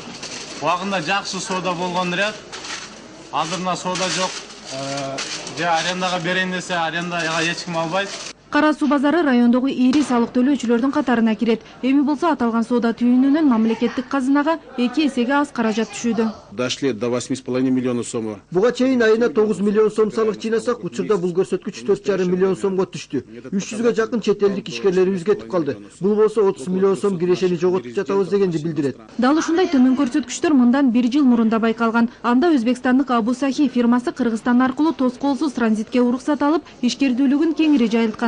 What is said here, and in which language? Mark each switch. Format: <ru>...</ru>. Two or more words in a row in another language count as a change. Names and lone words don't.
<ky>Убагында жакшы соода болгон ряд. Азырына соода жок. Же арендага берейин десе арендага эч ким албайт. Кара суу базары райондогу ири салык төлөөчүлөрдүн катарына кирет. Эми болсо аталган соода түйүнүнөн мамлекеттик казынага 2 эсеге аз каражат түшүүдө.</ky> <ru>Дошли до 8,5 миллиона сомго.</ru> <ky>Буга чейин айына 9 миллион сом салык жыйнасак, учурда бул көрсөткүч 4,5 миллион сомго түштү. 300га жакын чет элдик ишкерлерибиз кетип калды. Бул болсо 30 миллион сом кирешени жоготуп жатабыз дегенди билдирет. Дал ушундай төмөн көрсөткүчтөр мындан 1 жыл мурунда байкалган. Анда Өзбекстандык Абу Сахи фирмасы Кыргызстан аркылуу тоскоолсуз транзитке уруксат алып, ишкердүүлүгүн кеңири жайылткан.</ky>